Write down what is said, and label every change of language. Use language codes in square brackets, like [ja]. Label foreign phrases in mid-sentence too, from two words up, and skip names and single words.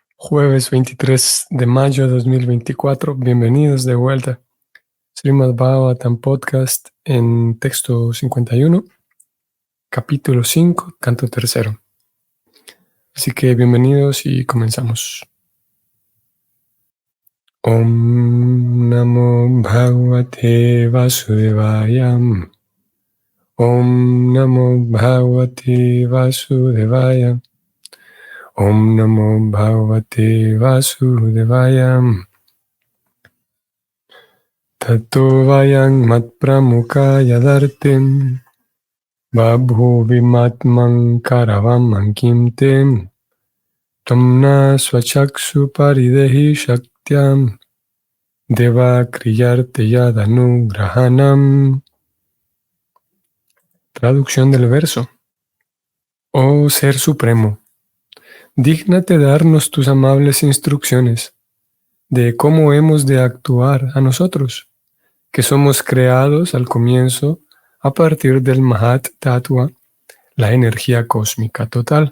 [es] Jueves 23 de mayo de 2024. Bienvenidos de vuelta. Srimad Bhagavatam Podcast en texto 51, capítulo 5, canto tercero. Así que bienvenidos y comenzamos. [sa] Om Namo Bhagavate Vasudevaya. Om Namo Bhagavate Vasudevaya. Om Namo Bhagavate Vasudevaya. Tato vayang matpramuka yadartem babhuvimatman karavam ankimtem tamna swachaksu paridehi shaktyam deva kriyarte yadanugrahanam. [es] Traducción del verso. Oh Ser Supremo, dígnate darnos tus amables instrucciones de cómo hemos de actuar a nosotros, que somos creados al comienzo a partir del [sa] Mahat Tattva, [es] la energía cósmica total.